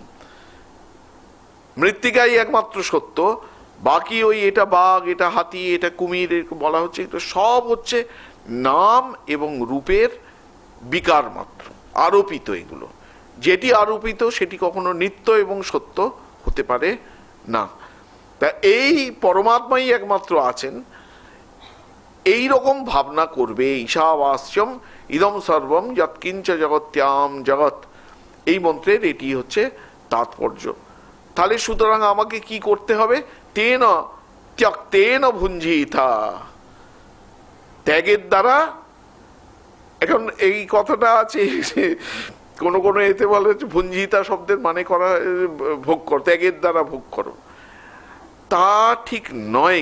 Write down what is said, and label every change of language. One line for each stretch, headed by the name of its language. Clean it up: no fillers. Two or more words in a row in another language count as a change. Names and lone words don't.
Bangla: মৃত্তিকাই একমাত্র সত্য, বাকি ওই এটা বাঘ, এটা হাতি, এটা কুমির বলা হচ্ছে, এটা সব হচ্ছে নাম এবং রূপের বিকার মাত্র, আরোপিত। এগুলো যেটি আরোপিত সেটি কখনো নিত্য এবং সত্য হতে পারে না। তা এই পরমাত্মাই একমাত্র আছেন, এই রকম ভাবনা করবে।
Sanskrit: ঈশাবাস্যম ইদম সর্বম যৎকিঞ্চ জগত্যাম জগৎ,
Bangla: এই মন্ত্রের এটি হচ্ছে তাৎপর্য। তাহলে সুতরাং আমাকে কি করতে হবে?
Sanskrit: তেন ত্যক্তেন ভুঞ্জিতা,
Bangla: ত্যাগের দ্বারা। এখন এই কথাটা আছে কোন কোন এতে বলে ভুঞ্জিতা শব্দের মানে করা ভোগ কর, ত্যাগের দ্বারা ভোগ করো, তা ঠিক নয়।